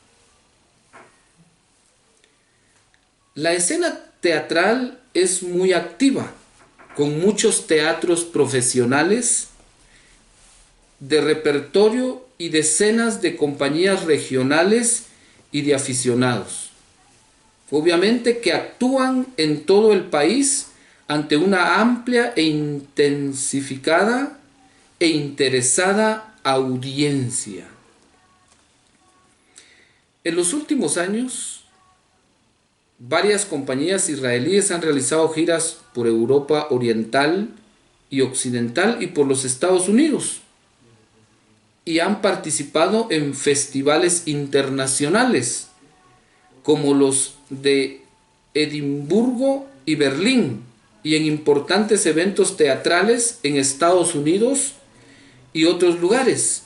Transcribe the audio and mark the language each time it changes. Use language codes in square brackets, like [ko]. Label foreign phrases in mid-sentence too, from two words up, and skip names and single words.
[es] La escena teatral es muy activa, con muchos teatros profesionales de repertorio y decenas de compañías regionales y de aficionados, obviamente, que actúan en todo el país ante una amplia e intensificada e interesada audiencia. En los últimos años, varias compañías israelíes han realizado giras por Europa Oriental y Occidental y por los Estados Unidos, y han participado en festivales internacionales como los de Edimburgo y Berlín, y en importantes eventos teatrales en Estados Unidos y otros lugares.